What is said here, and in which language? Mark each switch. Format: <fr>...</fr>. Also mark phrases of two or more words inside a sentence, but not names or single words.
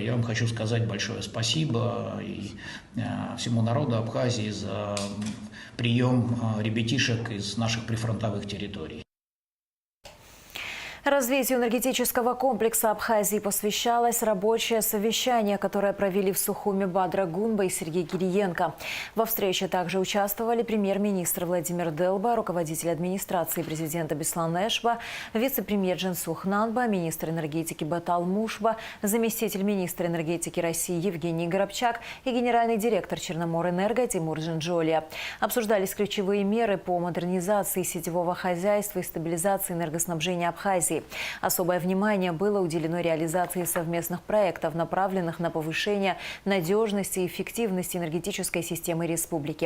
<ru>Я вам хочу сказать большое спасибо и всему народу Абхазии за прием ребятишек из наших прифронтовых территорий. Развитию энергетического комплекса Абхазии посвящалось рабочее совещание, которое провели в Сухуми Бадра Гунба и Сергей Кириенко. Во встрече также участвовали премьер-министр Владимир Делба, руководитель администрации президента Беслан Эшба, вице-премьер Джансух Нанба, министр энергетики Батал Мушба, заместитель министра энергетики России Евгений Горобчак и генеральный директор Черноморэнерго Тимур Джинджолия. Обсуждались ключевые меры по модернизации сетевого хозяйства и стабилизации энергоснабжения Абхазии. Особое внимание было уделено реализации совместных проектов, направленных на повышение надежности и эффективности энергетической системы республики.</ru>